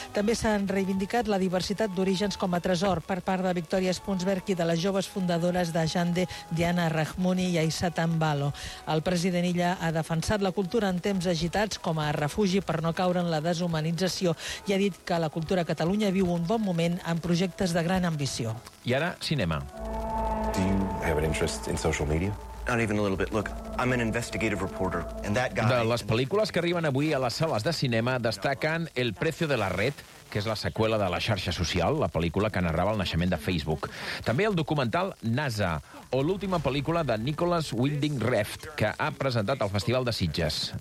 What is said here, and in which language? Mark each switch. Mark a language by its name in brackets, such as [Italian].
[Catalan] També s'han reivindicat la diversitat d'orígens com a tresor per part de Victòria Spunsberg i de les joves fundadores de Jande, Diana Rahmouni i Aissa Tambalo. El president Illa ha defensat la cultura en temps agitats com a refugi per no caure en la deshumanització i ha dit que la cultura a Catalunya viu un bon moment amb projectes de gran ambició. I ara, cinema. [English] Do you have an interest in social media? Not even a little bit. Look, I'm an investigative reporter, and that guy... [Catalan] De les pel·lícules que arriben avui a les sales de cinema destaquen El precio de la red, que és la seqüela de La xarxa social, la pel·lícula que narrava el naixement de Facebook. També el documental NASA, o l'última pel·lícula de Nicholas Winding Refn, que ha presentat al Festival de Sitges.